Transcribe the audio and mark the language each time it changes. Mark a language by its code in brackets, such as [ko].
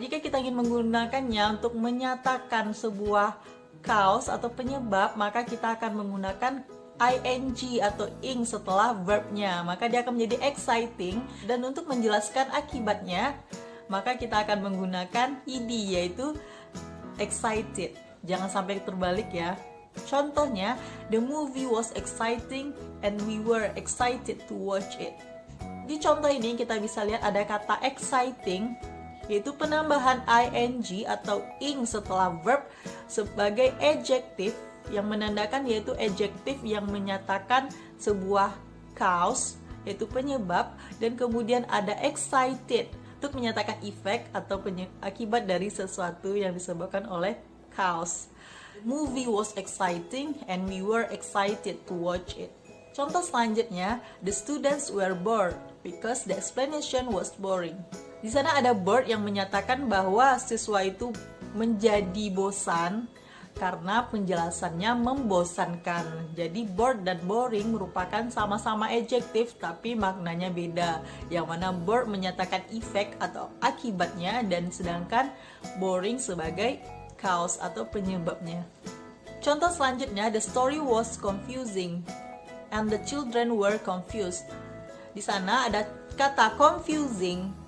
[id] Jika kita ingin menggunakannya untuk menyatakan sebuah cause atau penyebab, maka kita akan menggunakan ing atau ing setelah verbnya. Maka dia akan menjadi exciting. Dan untuk menjelaskan akibatnya, maka kita akan menggunakan ed yaitu excited. Jangan sampai terbalik ya. Contohnya, [en] the movie was exciting and we were excited to watch it. [id] Di contoh ini kita bisa lihat ada kata exciting, yaitu penambahan ing atau ing setelah verb sebagai adjective yang menandakan yaitu adjective yang menyatakan sebuah cause, yaitu penyebab, dan kemudian ada excited untuk menyatakan efek atau akibat dari sesuatu yang disebabkan oleh cause. [en] Movie was exciting and we were excited to watch it. [id] Contoh selanjutnya, [en] the students were bored because the explanation was boring. [id] Di sana ada bored yang menyatakan bahwa siswa itu menjadi bosan karena penjelasannya membosankan. Jadi bored dan boring merupakan sama-sama adjective tapi maknanya beda. Yang mana bored menyatakan efek atau akibatnya dan sedangkan boring sebagai cause atau penyebabnya. Contoh selanjutnya, [en] the story was confusing and the children were confused. [id] Di sana ada kata [en] confusing